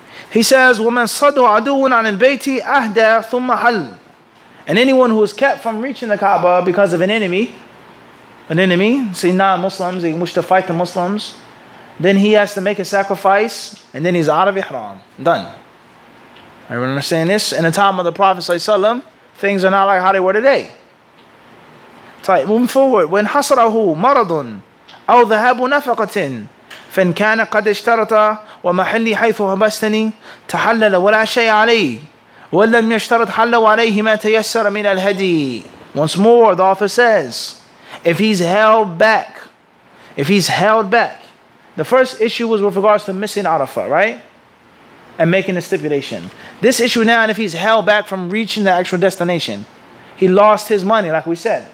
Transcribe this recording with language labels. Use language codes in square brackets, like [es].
[en] He says, [ar] وَمَنْ صَدُّ عَدُوٌ عَنِ الْبَيْتِ أَهْدَى ثُمَّ حَلٍّ. [en] And anyone who is kept from reaching the Kaaba because of an enemy, say non-Muslims, he wishes to fight the Muslims, then he has to make a sacrifice, and then he's out of ihram. Done. Everyone understand this? In the time of the Prophet ﷺ, things are not like how they were today. Right, moving forward. when [ar] حصره مرض أو ذهاب نفقة فإن كان قد اشترط ومحلي حيث حبستني تحلل ولا شيء عليه ولم يشترط حل عليه ما تيسر من الهدي. [en] Once more, the author says, if he's held back, the first issue was with regards to missing Arafah, right? And making a stipulation. This issue now, and if he's held back from reaching the actual destination, he lost his money, like we said.